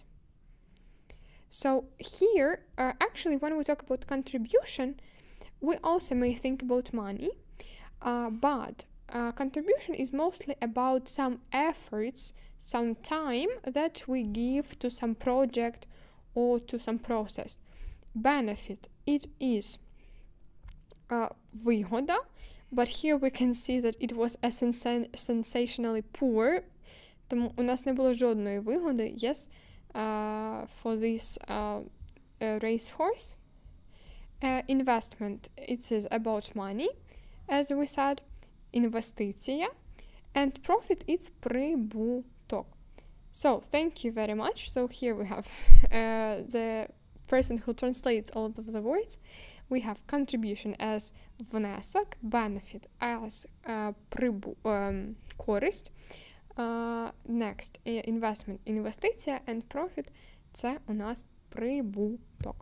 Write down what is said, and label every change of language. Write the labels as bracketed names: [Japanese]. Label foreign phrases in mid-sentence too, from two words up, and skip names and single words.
[English] So here, actually, when we talk about contribution, we also may think about money, but contribution is mostly about some efforts, some time that we give to some project or to some process. Benefit, it is вигода, but here we can see that it was a sensationally poor, [Ukrainian] тому у нас не було жодної вигоди, [English] yes, for this racehorse. Investment, it is about money, as we said, інвестиція, and profit, it's прибуток. So, thank you very much. So here we have the person who translates all of the words. We have contribution as внесок, benefit as користь, next investment, інвестиція, and profit [Ukrainian] це у нас прибуток.